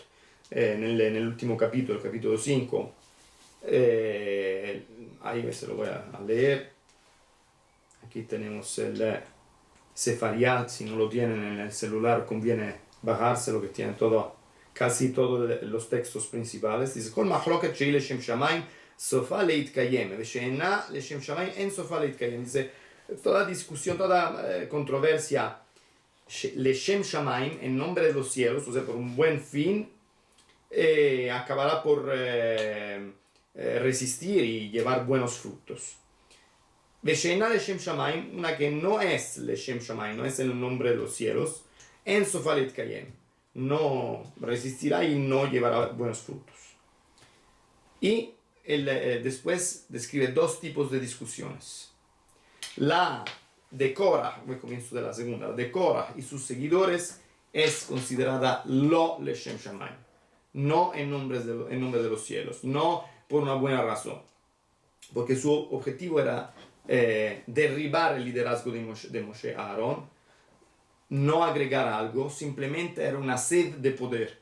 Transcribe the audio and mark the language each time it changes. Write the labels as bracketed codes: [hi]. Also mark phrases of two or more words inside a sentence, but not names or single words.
[es] En el último capítulo, el capítulo 5, ahí se lo voy a leer. Aquí tenemos el Sefariat, si no lo tienen en el celular conviene bajárselo, que tiene casi todos los textos principales. Dice, [he] כל מחלוקת שהיא לשם שמים סופה להתקיים ושאינה לשם שמים אין סופה להתקיים. [es] Dice, toda discusión, toda controversia, [he] לשם שמים, [es] en nombre de los cielos, o sea, por un buen fin, acabará por resistir y llevar buenos frutos. [he] ושאינה לשם שמים, [es] una que no es [he] לשם שמים, [es] no es el nombre de los cielos, [he] אין סופה להתקיים, [es] no resistirá y no llevará buenos frutos. Y después describe dos tipos de discusiones. La de Korah, voy comienzo de la segunda, la de Korah y sus seguidores es considerada [he] לא לשם שמים, [es] no en nombre de los cielos, no por una buena razón, porque su objetivo era derribar el liderazgo de Moshe Aarón, no agregar algo, simplemente era una sed de poder.